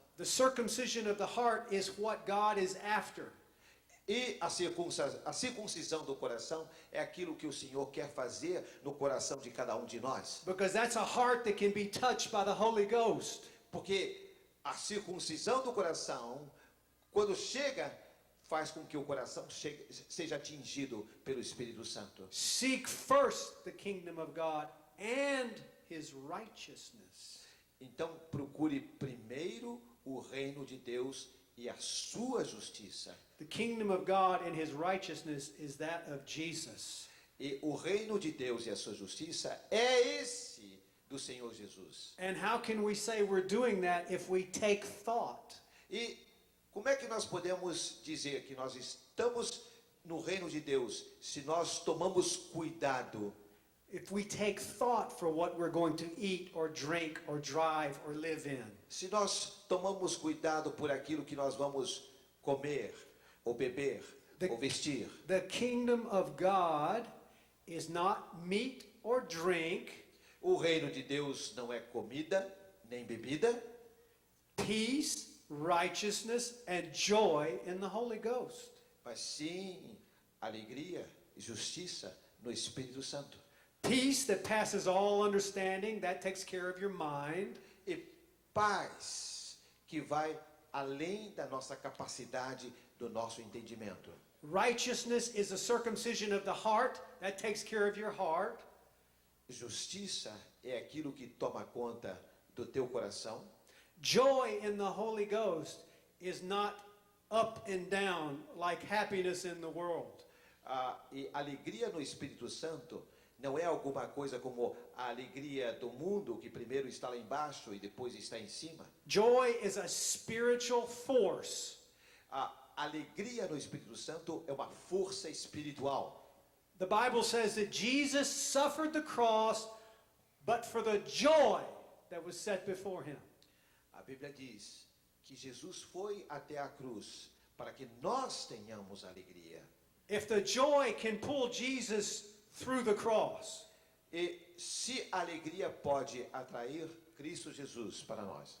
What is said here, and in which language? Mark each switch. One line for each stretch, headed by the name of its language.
English: The circumcision of the heart is what God is after.
Portuguese: E a circuncisão do coração é aquilo que o Senhor quer fazer no coração de cada um de nós.
English: Because that's a heart that can be touched by the Holy Ghost.
Portuguese: Porque a circuncisão do coração, quando chega, faz com que o coração seja atingido pelo Espírito Santo.
English: Seek first the kingdom of God and his righteousness.
Portuguese: Então procure primeiro o reino de Deus e a sua justiça.
English: The kingdom of God and his righteousness is that of Jesus.
Portuguese: E o reino de Deus e a sua justiça é esse do Senhor Jesus.
English: And how can we say we're doing that if we take thought?
Portuguese: E como é que nós podemos dizer que nós estamos no reino de Deus se nós tomamos cuidado?
English: If we take thought for what we're going to eat or drink or drive or live in.
Portuguese: Se nós tomamos cuidado por aquilo que nós vamos comer, ou beber, ou vestir.
English: The kingdom of God is not meat or drink.
Portuguese: O reino de Deus não é comida nem bebida.
English: Peace, righteousness and joy in the Holy Ghost.
Portuguese: Mas sim, alegria e justiça no Espírito Santo.
English: Peace that passes all understanding, that takes care of your mind.
Portuguese: E paz que vai além da nossa capacidade, do nosso entendimento.
English: Righteousness is a circumcision of the heart, that takes care of your heart.
Portuguese: Justiça é aquilo que toma conta do teu coração.
English: Joy in the Holy Ghost is not up and down like happiness in the world.
Portuguese: E alegria no Espírito Santo não é alguma coisa como a alegria do mundo, que primeiro está lá embaixo e depois está em cima.
English: Joy is a spiritual force.
Portuguese: A alegria no Espírito Santo é uma força espiritual.
English: The Bible says that Jesus suffered the cross, but for the joy that was set before him.
Portuguese: A Bíblia diz que Jesus foi até a cruz para que nós tenhamos alegria.
English: If the joy can pull Jesus through the cross,
Portuguese: e se a alegria pode atrair Cristo Jesus para nós,